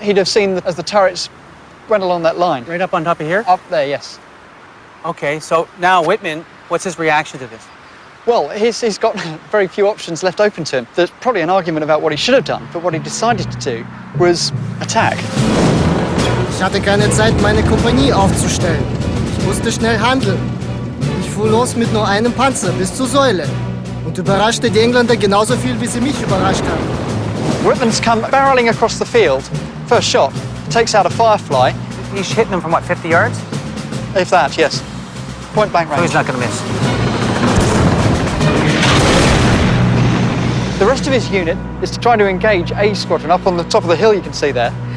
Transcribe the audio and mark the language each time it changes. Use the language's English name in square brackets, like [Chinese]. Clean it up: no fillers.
[English] He'd have seen as the turrets went along that line. Right up on top of here? Up there, yes. Okay, so now Whitman, what's his reaction to this? Well, he's got very few options left open to him. There's probably an argument about what he should have done, but what he decided to do was attack. [German] Ich hatte keine Zeit, meine Kompanie aufzustellen. musste schnell handeln. Ich fuhr los mit nur einem Panzer bis zur Säule und überraschte die Engländer genauso viel, wie sie mich überrascht haben. [English] Whitman's come barreling across the field. First shot, takes out a Firefly. He's hitting them from, what, 50 yards? If that, yes. Point blank range. So he's not going to miss. The rest of his unit is to try to engage A Squadron up on the top of the hill you can see there.